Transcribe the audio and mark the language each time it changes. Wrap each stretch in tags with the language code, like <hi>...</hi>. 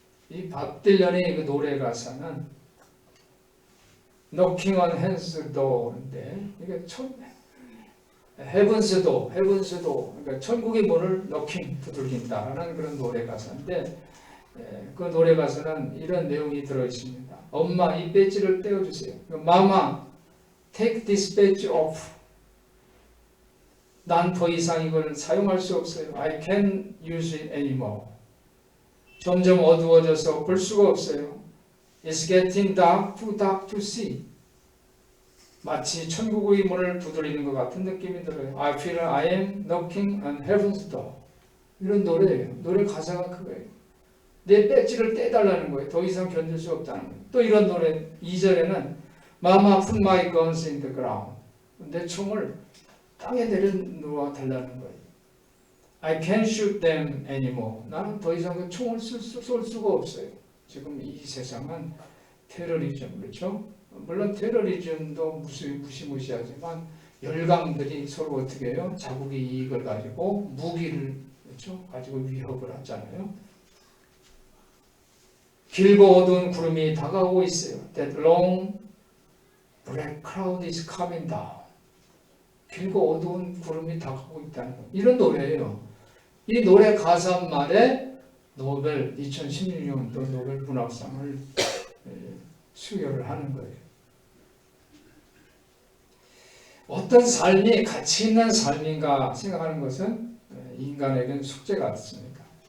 <ko>이 밥 딜런의 그 노래 가사는 Knocking on Heaven's Door 인데 이게 Heaven's Door, 그러니까 천국의 문을 knocking 두들긴다라는 그런 노래 가사인데 그 노래 가사는 이런 내용이 들어 있습니다. 엄마 이 배지를 떼어주세요.</ko> <en>Mama, take this badge off.</en> <ko>난 더 이상 이걸 사용할 수 없어요.</ko> <en>I can't use it anymore.</en> <ko>점점 어두워져서 볼 수가 없어요.</ko> <en>It's getting dark, too dark to see.</en> <ko>마치 천국의 문을 두드리는 것 같은 느낌이 들어요.</ko> <en>I feel I am knocking on heaven's door.</en> <ko>이런 노래예요. 노래 가사가 그거예요. 내 배지를 떼달라는 거예요. 더 이상 견딜 수 없다는 거예요.</ko> <en>또 이런 노래 2절에는 Mama put my guns in the ground.</en> <ko>내 총을 땅에 내려놓아 달라는 거예요.</ko> <en>I can't shoot them anymore.</en> <ko>나는 더 이상 그 총을 쏠 수가 없어요. 지금 이 세상은 테러리즘, 그렇죠? 물론 테러리즘도 무시무시하지만 열강들이 서로 어떻게 해요? 자국의 이익을 가지고 무기를 그렇죠? 가지고 위협을 하잖아요. 길고 어두운 구름이 다가오고 있어요.</ko> <en>That long black cloud is coming down.</en> <ko>길고 어두운 구름이 다가오고 있다는 거. 이런 노래예요. 이 노래 가사 말에 노벨 2016년도 노벨 문학상을 수여를 하는 거예요. 어떤 삶이 가치 있는 삶인가 생각하는 것은 인간에겐 숙제 같습니다.</ko>